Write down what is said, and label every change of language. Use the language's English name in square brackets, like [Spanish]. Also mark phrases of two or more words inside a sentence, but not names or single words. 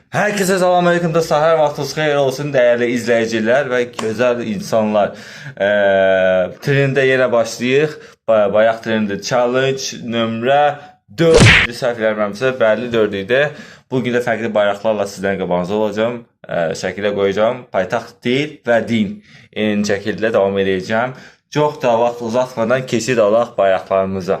[Turkish] Herkese selamünaleyküm de [Azerbaijani] sahər vaxtınız xeyir olsun [Turkish] değerli izleyiciler ve güzel insanlar. [Azerbaijani] Trende yine başlayıq. Bayaq trendi challenge nömrə 4 səhv eləmirəmsə, bəli 4 idi. Bugün də fərqli bayraqlarla sizlərin qabağınızda olacağım. Şəkilə qoyacağım. Paytaxt dil və din şəkildə davam edəcəm. Çox da vaxt uzatmadan keçid alaq bayraqlarımıza.